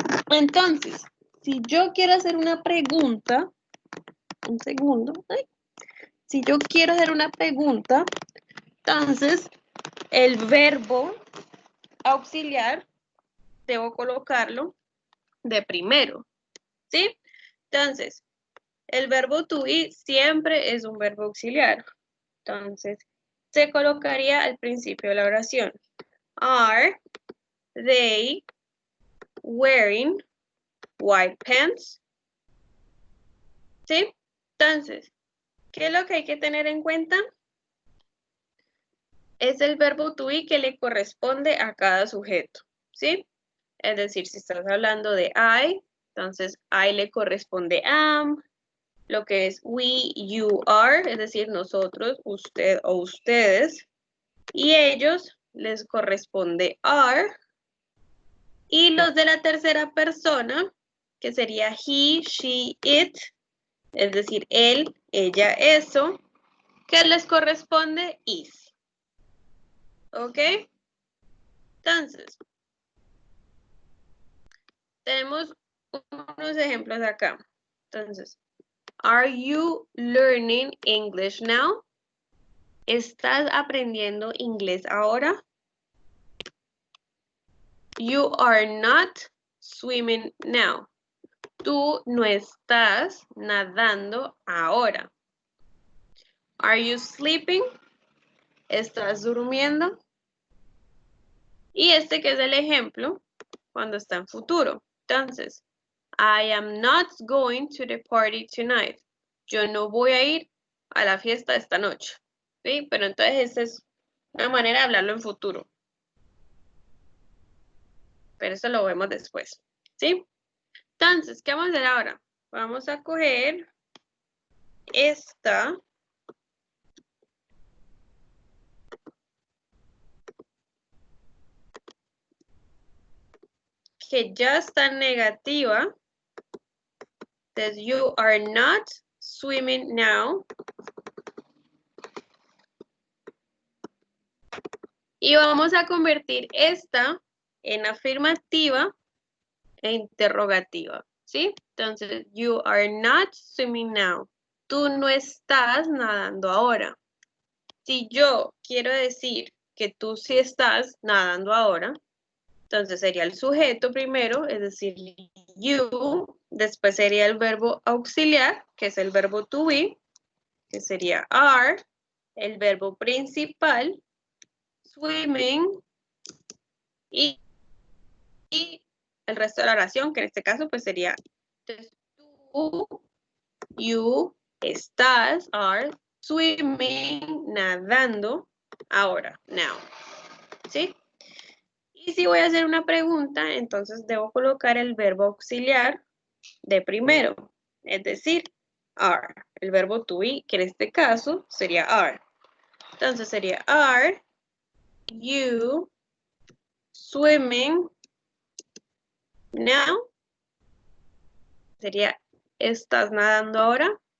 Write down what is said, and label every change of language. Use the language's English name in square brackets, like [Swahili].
[Spanish] Entonces, si yo quiero hacer una pregunta, un segundo, si yo quiero hacer una pregunta, entonces el verbo auxiliar debo colocarlo de primero, ¿sí? Entonces, el verbo to be siempre es un verbo auxiliar. Entonces, se colocaría al principio de la oración. [English] Are they wearing white pants? [Spanish] ¿Sí? Entonces, ¿qué es lo que hay que tener en cuenta? Es el verbo to be que le corresponde a cada sujeto, ¿sí? Es decir, si estás hablando de I, entonces I le corresponde am, lo que es we, you, are, es decir, nosotros, usted o ustedes, y ellos les corresponde are, y los de la tercera persona, que sería he, she, it, es decir, él, ella, eso, que les corresponde is. ¿Ok? Entonces, tenemos unos ejemplos acá. [English] Entonces, are you learning English now? [Spanish] ¿Estás aprendiendo inglés ahora? [English] You are not swimming now. [Spanish] Tú no estás nadando ahora. [English] Are you sleeping? [Spanish] ¿Estás durmiendo? Y este que es el ejemplo cuando está en futuro. [English] Entonces, I am not going to the party tonight. [Spanish] Yo no voy a ir a la fiesta esta noche. ¿Sí? Pero entonces esta es una manera de hablarlo en futuro. Pero eso lo vemos después. ¿Sí? Entonces, ¿qué vamos a hacer ahora? Vamos a coger esta. Que ya está negativa. [English] Says you are not swimming now. [Spanish] Y vamos a convertir esta en afirmativa e interrogativa, ¿sí? [English] Entonces, you are not swimming now. [Spanish] Tú no estás nadando ahora. Si yo quiero decir que tú sí estás nadando ahora, entonces sería el sujeto primero, es decir, you. Después sería el verbo auxiliar, que es el verbo to be, que sería are. El verbo principal, swimming, y el resto de la oración, que en este caso pues sería entonces, tú, you, estás, are, swimming, nadando, ahora, now, ¿sí? Y si voy a hacer una pregunta, entonces debo colocar el verbo auxiliar de primero, es decir, are, el verbo to be, que en este caso sería are. [English] Entonces sería are you swimming now? [Spanish] Sería, ¿estás nadando ahora?